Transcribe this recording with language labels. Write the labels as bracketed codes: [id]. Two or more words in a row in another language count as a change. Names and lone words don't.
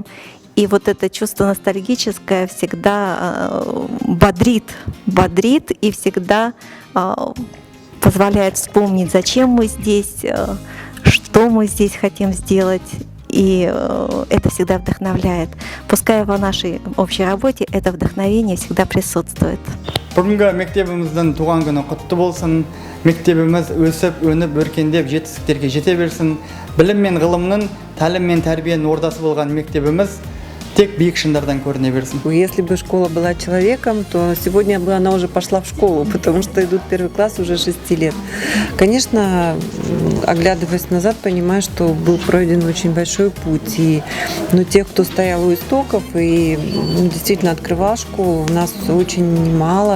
[ru] И вот это чувство ностальгическое всегда бодрит и всегда позволяет вспомнить, зачем мы здесь, что мы здесь хотим сделать. И это всегда вдохновляет. Пускай во нашей общей работе это вдохновение всегда присутствует. [kk] Бүгінгі мектебіміздің туған күні құтты болсын. Мектебіміз өсіп, өніп, өркендеп, жетістіктерге жете берсін. Білім мен ғылымның, тәлім мен тәрбиенің ордасы болған мектебіміз тек биік шыңдардан көріне берсін. [ru] Если бы школа была человеком, то сегодня бы она уже пошла в школу, потому что идут первый класс уже 6 лет. Конечно, оглядываясь назад, понимаю, что был пройден очень большой путь. Но тех, кто стоял у истоков и действительно открывал школу, у нас очень мало.